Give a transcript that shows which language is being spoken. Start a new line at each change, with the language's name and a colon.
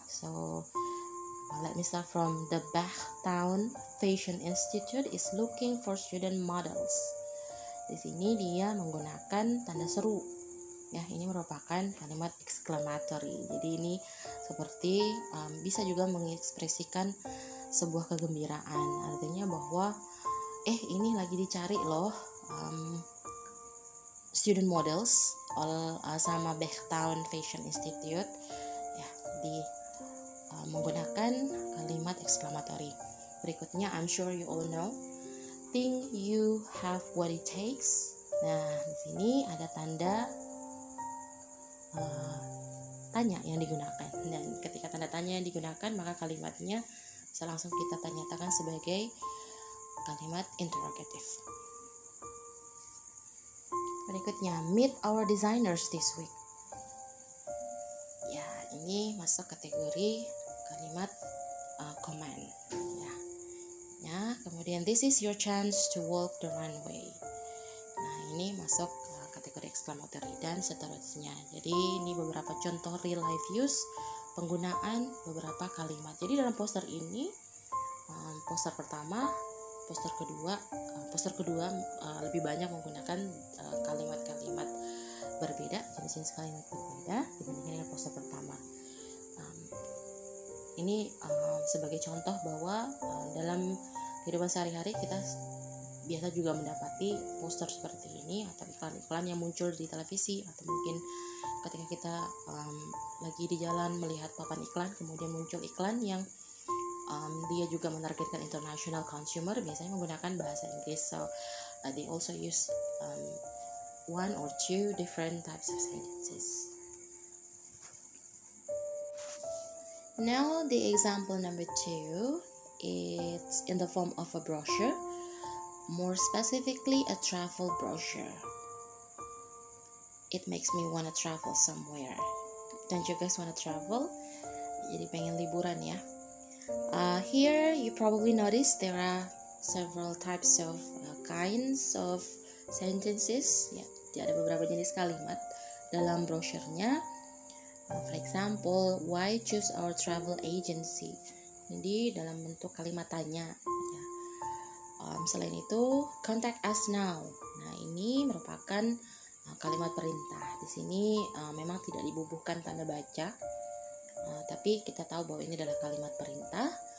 English: So let me start from the Bachtown Fashion Institute is looking for student models.
Indonesian: Di sini dia menggunakan tanda seru. Ya, ini merupakan kalimat exclamatory. Jadi ini seperti bisa juga mengekspresikan sebuah kegembiraan. Artinya bahwa ini lagi dicari loh student models sama Bechtown Fashion Institute ya, menggunakan kalimat exclamatory. Berikutnya
English: I'm sure you all know, think you have what it takes.
Indonesian: Nah, di sini ada tanda tanya yang digunakan, dan ketika tanda tanya yang digunakan maka kalimatnya bisa langsung kita nyatakan sebagai kalimat interrogative. Berikutnya,
English: meet our designers this week.
Indonesian: Ya, ini ini masuk kategori kalimat command ya. Kemudian
English: this is your chance to walk the runway.
Indonesian: Nah, ini masuk kategori exclamatory dan seterusnya. Jadi ini beberapa contoh
English: real life use
Indonesian: penggunaan beberapa kalimat. Jadi dalam poster ini, poster pertama, poster kedua lebih banyak menggunakan kalimat-kalimat berbeda, jenis-jenis kalimat berbeda dibandingkan dengan poster pertama. Ini sebagai contoh bahwa dalam kehidupan sehari-hari kita biasa juga mendapati poster seperti ini atau iklan-iklan yang muncul di televisi, atau mungkin ketika kita lagi di jalan melihat papan iklan, kemudian muncul iklan yang dia juga menargetkan
English: international consumer,
Indonesian: biasanya menggunakan bahasa Inggris.
English: So they also use one or two different types of sentences. Now the example number 2, it's in the form of a brochure, more specifically a travel brochure. It makes me wanna travel somewhere. Don't you guys wanna travel?
Indonesian: Jadi pengen liburan ya.
English: Here you probably notice there are several types of kinds of sentences.
Indonesian: Ya, ada beberapa jenis kalimat dalam brosurnya.
English: For example, why choose our travel agency?
Indonesian: Jadi dalam bentuk kalimat tanya. Ya. Selain itu,
English: contact us now.
Indonesian: Nah, ini merupakan kalimat perintah. Di sini memang tidak dibubuhkan tanda baca, tapi kita tahu bahwa ini adalah kalimat perintah.